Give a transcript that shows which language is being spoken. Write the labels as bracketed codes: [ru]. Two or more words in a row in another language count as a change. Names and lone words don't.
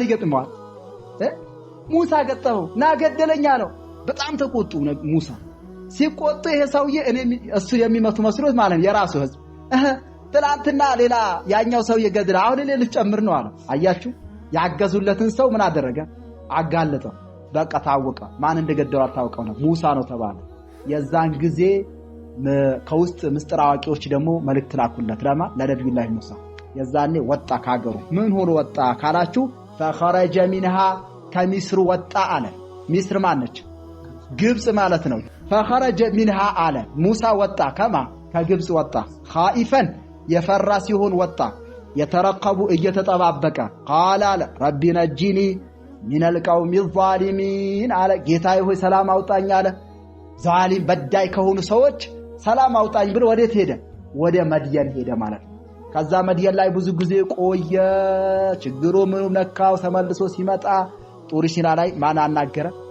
[am] ይገጥመዋል ሙሳ ገጠመው ና ገደለኛ ነው በጣም ተቆጡ ሙሳ ሲቆጡ ይሄ ሰውዬ እሱ የሚመቱ መስሎት ማለት ነው የራሱ ህዝብ ትላንትና ሌላ ያኛው ሰውዬ ገድል አሁን ሌሎች ጨምር ነው አለ። አያችሁ ያገዙለትን ሰው ምን አደረገ? አጋለጠው። በቃ ታወቀ። ማን እንደገደለው ታውቀው ነው ሙሳ ነው ተባለ። የዛን ጊዜ ከውስጥ ምስጢር አዋቂዎች ደግሞ መልእክት ላኩለት ለነብዩላህ ሙሳ። የዛኔ ወጣ ካገሩ። ምን ሆኖ ወጣ ካላችሁ [ar] فخرج منها [am] ከሚስር ወጣ አለ። ሚስር ማነች? ግብጽ ማለት ነው። [ar] فخرج منها [am] አለ ሙሳ ወጣ ከግብጽ ወጣ خائفا የፈራ ሲሆን ወጣ የተረቀቡ እየተጠባበቀ [ar] قال رب نجني من القوم الظالمين [am] አለ ጌታዬ ሆይ ሰላም አውጣኝ አለ። ዛሊም በዳይ ከሆኑ ሰዎች ሰላም አውጣኝ ብሎ ወዴት ሄደ? ወደ መድየን ሄደ ማለት ነው። ከዛ መድየን ላይ ብዙ ጊዜ ቆየ። ችግሩ ምንም ነካው። ተመልሶ ሲመጣ ጡር ሲና ላይ ማን አናገረ?